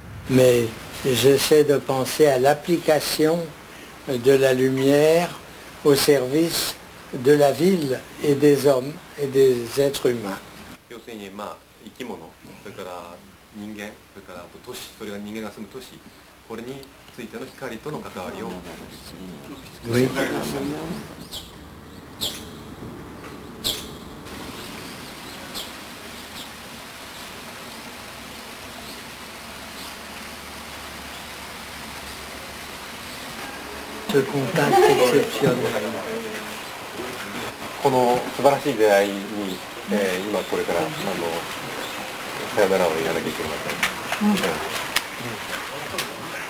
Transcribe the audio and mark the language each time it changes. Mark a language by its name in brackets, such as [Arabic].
[French] Mais j'essaie de penser à l'application de la lumière au service de la ville et des hommes et des êtres humains. [Japanese] 要するにまあ生き物、それから人間、それからあと都市、それが人間が住む都市、これについての光との関わりを。 [French] Oui. Ce contact exceptionnel. [Japanese] この素晴らしい出会いに、今これからさよならを言わなきゃいけません。